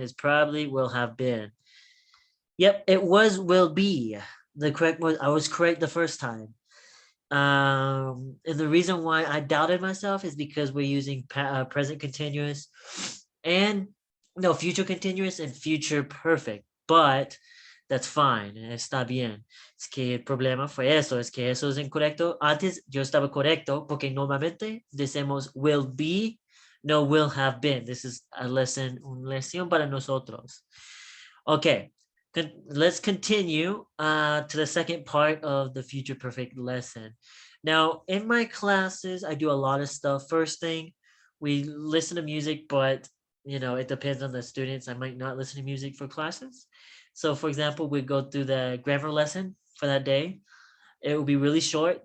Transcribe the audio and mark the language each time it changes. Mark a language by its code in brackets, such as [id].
[en] It's probably will have been. Yep, it was will be. The correct was I was correct the first time. And the reason why I doubted myself is because we're using present continuous and no future continuous and future perfect. But that's fine. [es] Está bien. Es que el problema fue eso, es que eso es incorrecto. Antes yo estaba correcto porque normalmente decimos [en] will be, [es] no [en] will have been. This is a lesson, [es] una lección para nosotros. [en] Okay, let's continue to the second part of the future perfect lesson. Now, in my classes, I do a lot of stuff. First thing, we listen to music, but it depends on the students. I might not listen to music for classes. So for example, we go through the grammar lesson for that day. It will be really short.